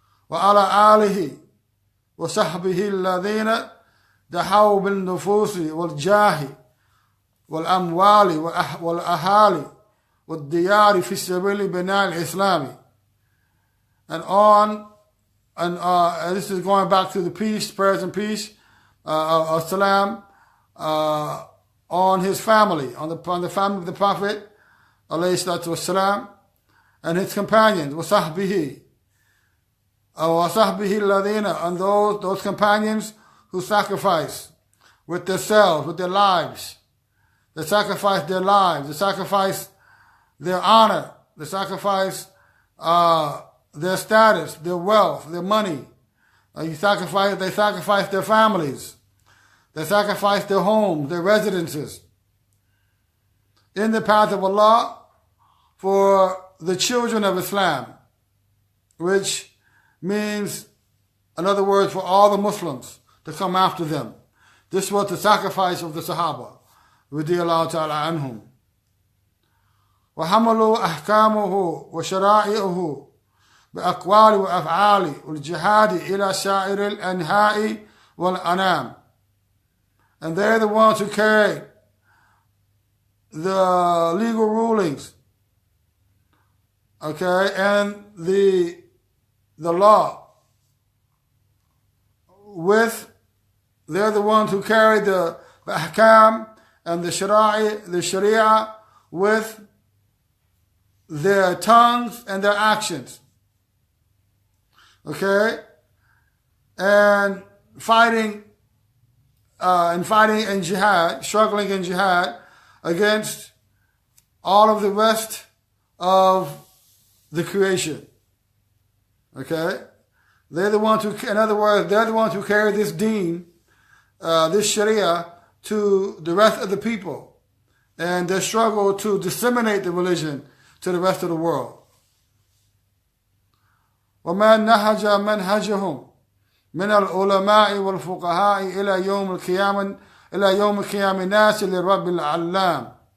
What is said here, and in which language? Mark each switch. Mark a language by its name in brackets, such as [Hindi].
[Arabic] وعلى آله وصحبه الذين دحوا بالنفوس والجاه والأموال والأهالي والديار في سبيل بناء الإسلام. [English] And this is going back to the peace, prayers and peace of salam on his family, on the family of the Prophet alayhi salatu wassalam, and his companions, wasahbihi, [Arabic] وَصَحْبِهِ الَّذِينَ, [English] and those companions who sacrifice with themselves, with their lives. They sacrifice their lives. They sacrifice their honor. They sacrifice their status, their wealth, their money. They sacrifice their families. They sacrifice their homes, their residences in the path of Allah for the children of Islam, which means, in other words, for all the Muslims to come after them. This was the sacrifice of the Sahaba, radiyallahu ta'ala anhum. [Arabic] وحملوا أحكامه وشرائعه بأقوال وأفعال والجهاد إلى سائر الأنحاء والأنام. [English] And they're the ones who carry the legal rulings, okay, and the law they're the ones who carry the ahkam and the sharia with their tongues and their actions, okay, and fighting in jihad, struggling in jihad against all of the rest of the creation. Okay? They're the ones who, in other words, they're the ones who carry this deen, this sharia, to the rest of the people. And they struggle to disseminate the religion to the rest of the world. [Arabic] وَمَنْ نَهَجَ مَنْهَجَهُمْ من العلماء والفقهاء إلى يوم القيامة الناس لرب العلام.